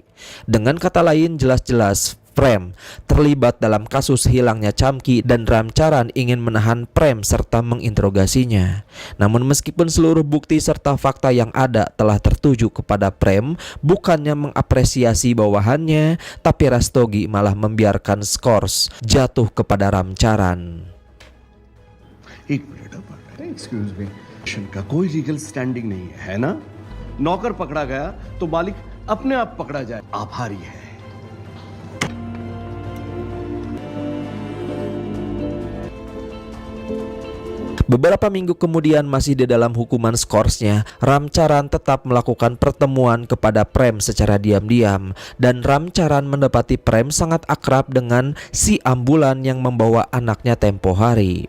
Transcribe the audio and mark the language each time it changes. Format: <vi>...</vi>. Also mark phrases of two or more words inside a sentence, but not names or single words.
<id>Dengan kata lain, jelas-jelas Prem terlibat dalam kasus hilangnya Chamki dan Ramcharan ingin menahan Prem serta menginterogasinya. Namun meskipun seluruh bukti serta fakta yang ada telah tertuju kepada Prem, bukannya mengapresiasi bawahannya, tapi Rastogi malah membiarkan skors jatuh kepada Ramcharan.</id> <hi>एक मिनट</hi> <en>excuse me</en> <hi>का कोई</hi> <en>legal standing</en> <hi>नहीं है ना नौकर पकड़ा गया तो मालिक अपने आप पकड़ा जाए आभारी है</hi> <id>Beberapa minggu kemudian masih di dalam hukuman skorsnya, Ramcharan tetap melakukan pertemuan kepada Prem secara diam-diam dan Ramcharan mendapati Prem sangat akrab dengan si ambulan yang membawa anaknya tempo hari.</id>